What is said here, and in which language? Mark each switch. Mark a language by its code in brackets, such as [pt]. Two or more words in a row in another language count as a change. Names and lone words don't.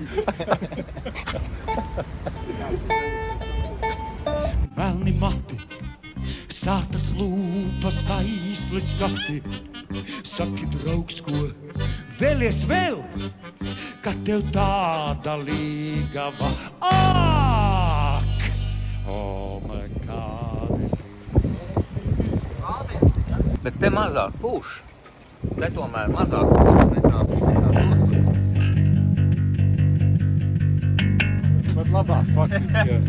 [lv] Melni mati, sātas lūpas, aizli skati. Saki, draugs, ko vēlies vēl, ka tev tāda līgava. Ak! [en] Oh my God! [lv] Bet te mazāk pūš. Te tomēr mazāk pūš nekā tur. Bet labāk faktiski, jā.